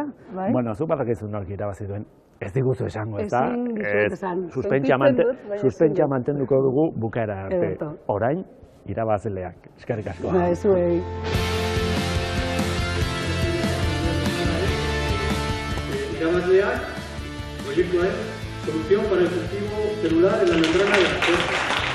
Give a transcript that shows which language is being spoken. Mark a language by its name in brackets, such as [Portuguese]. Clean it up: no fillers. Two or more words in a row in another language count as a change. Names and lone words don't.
[Basque] Bueno, zu badakizu nork irabazi duen, ez diguzu esango, ez da? Suspentsa mantenduko dugu bukaera arte. Orain, irabazleak. Eskerrik asko. Zuei. Irabazleak, proiektuaren [Spanish] solución para el cultivo celular en la membrana de la